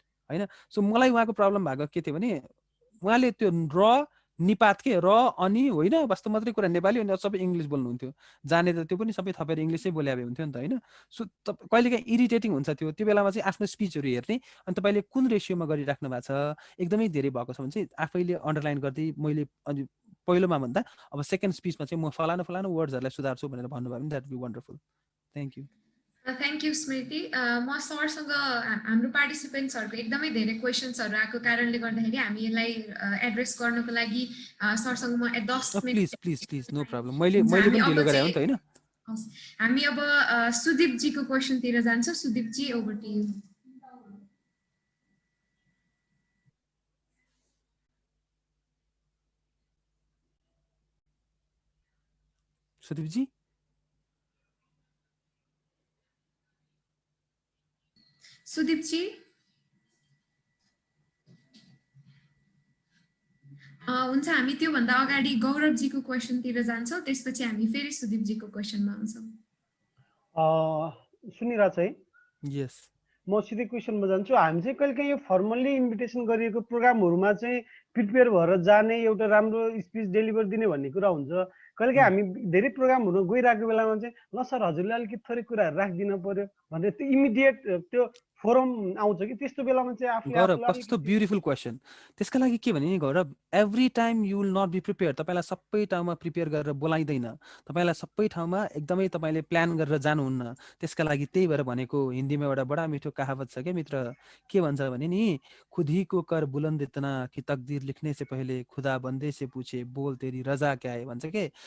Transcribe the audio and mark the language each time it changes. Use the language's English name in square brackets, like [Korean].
[Nepali] हैन सो मलाई उहाँको प्रब्लम भएको के थियो भने उहाँले त्यो र निपात के र अनि होइन वास्तव मात्रै कुरा नेपाली अनि सबै इंग्लिश बोल्नुहुन्थ्यो जाने त त्यो पनि सबै थपेर इंग्लिशै बोले भए हुन्थ्यो नि त हैन सो कहिलेकाहीँ इरिटेटिङ हुन्छ त्यो बेलामा चाहिँ आफ्नो स्पिचहरु हेर्ने अनि तपाईले कुन रेशियोमा गरिराख्नु भएको छ एकदमै धेरै भएको छ भने चाहिँ आफैले अन्डरलाइन गर्दै मैले अनि पहिलोमा भन्दा अब सेकेन्ड स्पिचमा चाहिँ म फलानु वर्ड्सहरुलाई सुधार्छु भनेर भन्नुभयो भने [English] that be wonderful thank you [Nepali] thank you स्मृति म सरसँग हाम्रो पार्टिसिपेन्ट्सहरुको एकदमै धेरै क्वेशन्सहरु आएको कारणले गर्दाखेरि हामी यसलाई एड्रेस गर्नको लागि सरसँग म 10 मिनेट प्लिज नो प्रब्लम मैले पनि ढिलो गरे हो नि त हैन हामी अब सुदीप जी को क्वेशन तिर जान्छौं सुदीप जी [English] over to you [Nepali] सुदीप जी सुदीप जी हुन्छ हामी त्यो भन्दा अगाडि गौरव जी को क्वेशन तिर जान्छौं त्यसपछि हामी फेरि सुदीप जी को क्वेशनमा आउँछौं सुनिरा चाहिँ यस म सिधै क्वेशनमा जान्छु हामी चाहिँ कहिलेकाहीँ यो फर्मल्ली इन्भिटेसन गरिएको प्रोग्रामहरुमा चाहिँ प्रिपेयर भएर जाने एउटा राम्रो स्पिच डेलिभर दिने भन्ने कुरा हुन्छ। कहिलेकाहीँ हामी धेरै प्रोग्रामहरू गइरहेको बेलामा चाहिँ ल सर हजुरले अलिकति थोरै कुराहरू राखिदिनु पर्यो भनेर त्यो इमिडिएट त्यो फोरम आउँछ कि त्यस्तो बेलामा चाहिँ आफूले गौरव कस्तो ब्युटिफुल क्वेसन। त्यसका लागि के भने नि गौरव, [English] Every time you will not be prepare. [Nepali] तपाईँलाई सबै ठाउँमा प्रिपेयर गरेर बोलाइँदैन, तपाईँलाई सबै ठाउँमा एकदमै तपाईँले प्लान गरेर जानुहुन्न। त्यसका लागि त्यही भएर भनेको हिन्दीमा एउटा बडा मिठो कहावत छ क्या मित्र, के भन्छ भने नि [Hindi] खुद ही को कर बुलंद इतना कि तकदीर लिखने से पहले खुदा बन्दे से पूछे बोल तेरी रजा क्या है [Nepali] भन्छ के।